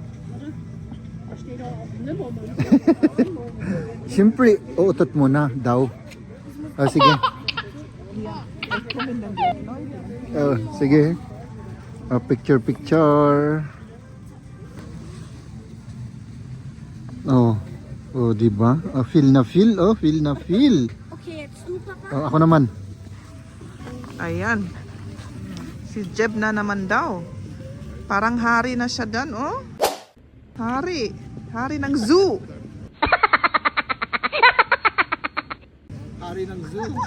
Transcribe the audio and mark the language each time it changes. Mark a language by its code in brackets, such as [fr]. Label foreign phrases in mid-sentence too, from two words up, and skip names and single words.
[tl] Siyempre, uutot mo na daw. Sige. Sige. Picture. Oh, di ba? Feel na feel. [de] Okay, jetzt du, Papa. [tl] Ako naman. Ayan. Si Jeb na naman daw. Parang hari na siya dan, oh. Hari. Hari ng zoo. Hari ng zoo.